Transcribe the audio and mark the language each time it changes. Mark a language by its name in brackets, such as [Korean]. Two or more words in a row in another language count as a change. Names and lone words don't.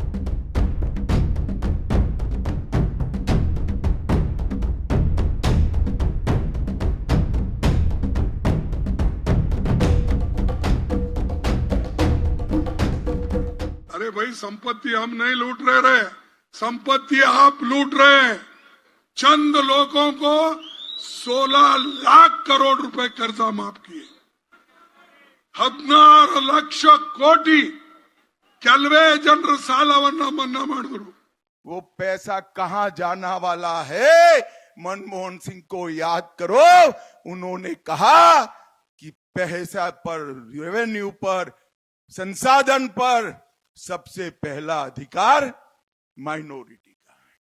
[Hindi] अरे भाई, संपत्ति हम नहीं लूट रहे, संपत्ति आप लूट रहे हैं। चंद लोगों को 16 लाख करोड़ रुपए कर्जा माफ किए। [Kannada] 16 ಲಕ್ಷ ಕೋಟಿ ಕೆಲವೇ ಜನರ ಸಾಲವನ್ನ ಮನ್ನಾ ಮಾಡಿದ್ರು। [Hindi] वो पैसा कहां जाना वाला है? मनमोहन सिंह को याद करो, उन्होंने कहा कि पैसा पर, रेवेन्यू पर, संसाधन पर सबसे पहला अधिकार माइनॉरिटी का है।